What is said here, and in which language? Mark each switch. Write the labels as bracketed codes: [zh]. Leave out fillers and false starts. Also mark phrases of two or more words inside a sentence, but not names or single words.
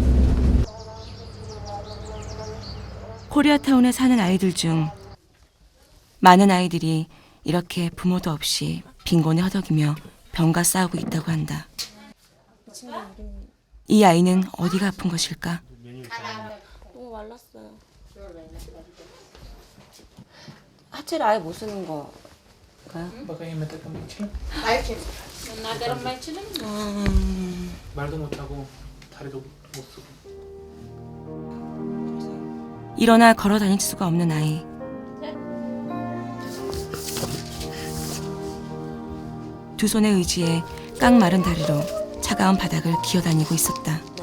[ko] 코리아타운에 사는 아이들 중 많은 아이들이 이렇게 부모도 없이 빈곤에 허덕이며 병과 싸우고 있다고 한다. 이 아이는 어디가 아픈 것일까? 너무 말랐어요. 하체를 아예 못 쓰는 거가요? [am] በቀኝ መጠቀም አይችልም መናገርም አይችልም [ko] 말도 못하고 다리도 못 쓰고 일어나 걸어 다닐 수가 없는 아이. 두 손의 의지에 깡 마른 다리로 차가운 바닥을 기어다니고 있었다.